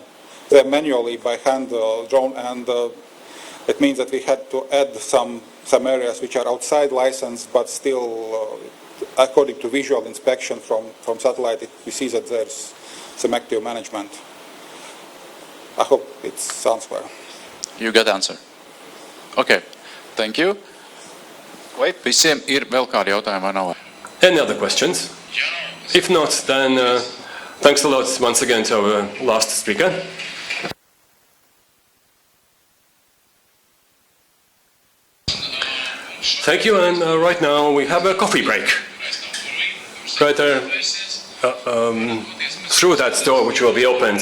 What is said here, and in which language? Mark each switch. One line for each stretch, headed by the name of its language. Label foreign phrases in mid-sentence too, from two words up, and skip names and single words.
English: They're manually by hand drawn, and it means that we had to add some areas which are outside license, but still, according to visual inspection from satellite, we see that there's some active management. I hope it sounds clear. You got the answer. Okay, thank you.
Latvian: Vai visiem ir vēl kādi jautājumi vai nav?
English: Any other questions? If not, then thanks a lot once again to our last speaker. Thank you, and right now we have a coffee break. Right there, through that door which will be opened.